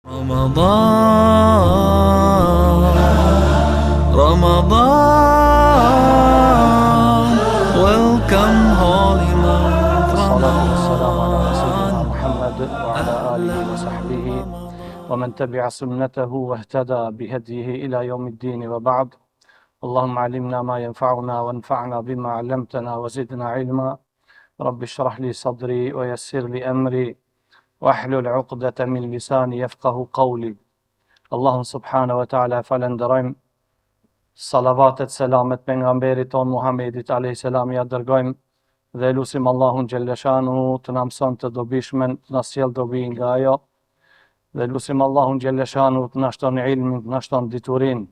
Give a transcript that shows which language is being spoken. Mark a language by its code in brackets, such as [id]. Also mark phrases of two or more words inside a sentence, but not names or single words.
[en] Ramadan, welcome holy month [ar] والصلاة والسلام على سيدنا محمد وعلى آله وصحبه ومن تبع سنته واهتدى بهديه إلى يوم الدين وبعد. اللهم علمنا ما ينفعنا وانفعنا بما علمتنا وزدنا علما. رب اشرح لي صدري ويسر لي أمري واحلل عقدة من لساني يفقه قولي. اللهم سبحانه وتعالى [sq] falenderojmë, salavatet, selamet pejgamberit ton Muhammedit [ar] عليه السلام [sq] ja dërgojmë dhe lutim Allahun xhelleshanu të na mëson të dobishmen, të na sjell dobi nga ajo, dhe lutim Allahun xhelleshanu të na shton ilmin, të na shton diturinë.